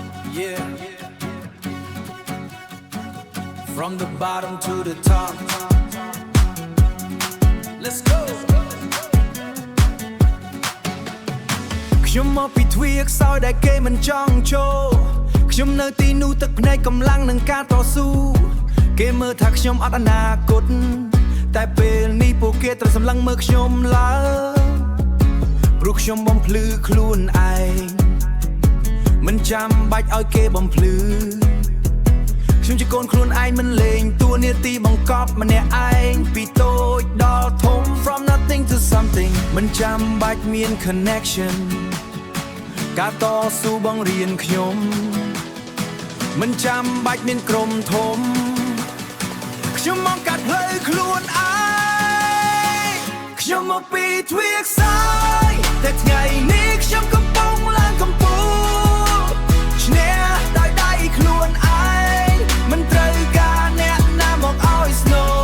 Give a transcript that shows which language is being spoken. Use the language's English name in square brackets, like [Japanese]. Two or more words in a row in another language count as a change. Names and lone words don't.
[English] Yeah. From the bottom to the top. Let's go. [Khmer] ខ្ញុំមកពីទ្វារខ្សោយដែលគេមិនចង់ចូលខ្ញុំនៅទីនោះទឹកភ្នែកកម្លាំងនឹងការតស៊ូគេមើលថាខ្ញុំអត់អនាគតតែពេលនេះពួក គេត្រូវសម្លឹងមើលខ្ញុំឡើងព្រោះខ្ញុំបំភ្លឺខ្លួនឯងមិនចាំបាច់ឲ្យគេបំភ្លឺខ្ញុំជាកូនខ្លួន ឯងមិនលេងតួនាទីបង្កប់ម្នាក់ឯងពីតូចដល់ធំ [English] from nothing to [Khmer] something មិនចាំបាច់មាន connection ការតស៊ូបង្រៀនខ្ញុំមិនចាំបាច់មានក្រុមធំខ្ញុំមកកាត់ផ្លូវខ្លួនឯងខ្ញុំមកពីទ្វារខ្សោយតែថ្ងៃនេះខ្ញុំកំពុងឡើងកំពូលឈ្នះដោយដៃខ្លួនឯងមិនត្រូវការអ្នកណាមកឲ្យស្នូ